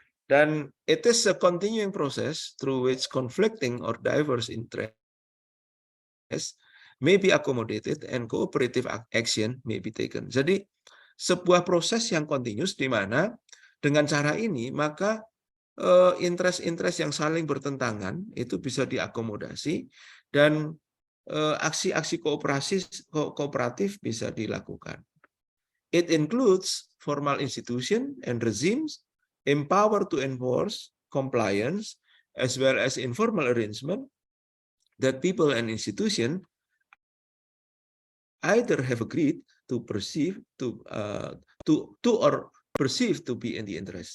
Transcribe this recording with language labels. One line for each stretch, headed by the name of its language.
English: Dan it is a continuing process through which conflicting or diverse interests may be accommodated and cooperative action may be taken.
Indonesian: Jadi sebuah proses yang continuous di mana dengan cara ini maka interest-interest yang saling bertentangan itu bisa diakomodasi dan aksi-aksi kooperatif bisa dilakukan.
English: It includes formal institution and regimes empowered to enforce compliance as well as informal arrangement that people and institution either have agreed to perceive to or perceive to be in the interest.